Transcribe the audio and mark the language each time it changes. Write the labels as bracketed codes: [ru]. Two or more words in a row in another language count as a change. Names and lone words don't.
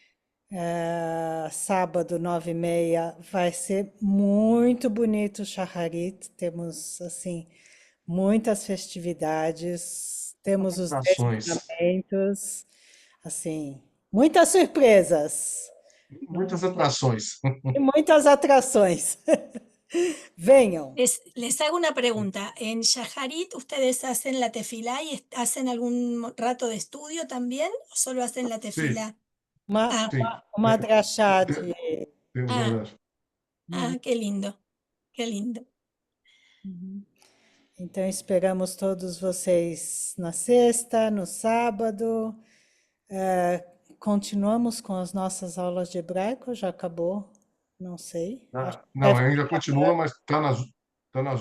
[pt] Sábado, 9h30, vai ser muito bonito o Shacharit. Temos, assim, muitas festividades, temos os 10 Atrações. mandamentos, assim, muitas surpresas Muitas atrações. e muitas atrações. Venham. [es] Les hago una pregunta. ¿En Shaharit ustedes hacen la tefilá y hacen algún rato de estudio también o solo hacen la [pt] Sim, [es] tefilá? [pt] Uma, Ah, sim. uma drachá de... Temos ah, verdade. [es] qué lindo, qué lindo. [pt] Então, esperamos todos vocês na sexta, no sábado. Continuamos com as nossas aulas de hebraico, já acabou? Não sei. Acho que Não, deve ainda estar continua, mas tá nas